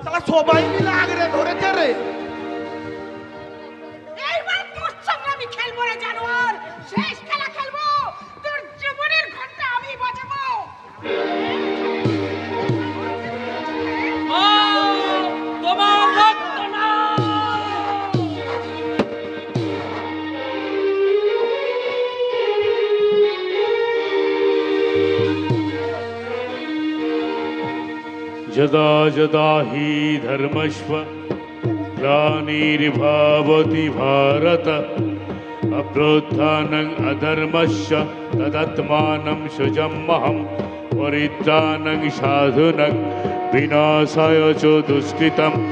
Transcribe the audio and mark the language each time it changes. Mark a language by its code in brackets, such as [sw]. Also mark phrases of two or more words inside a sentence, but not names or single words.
[bn] তাহলে সবাই মিলে আগরে ধরেছে রে। এইবার তোর সঙ্গে আমি খেলবো রে জানোয়ার, শেষ খেলা খেলবো, তোর জীবনের ঘন্টা আমি বাজাবো। তোমার রক্ত না। [sa] यदा यदा हि धर्मस्व ग्लानिर्भवति भारत अभ्युत्थानम् अधर्मस्य तदात्मानं सृजाम्यहं परित्राणं साधूनां विनाशाय च दुष्कृतं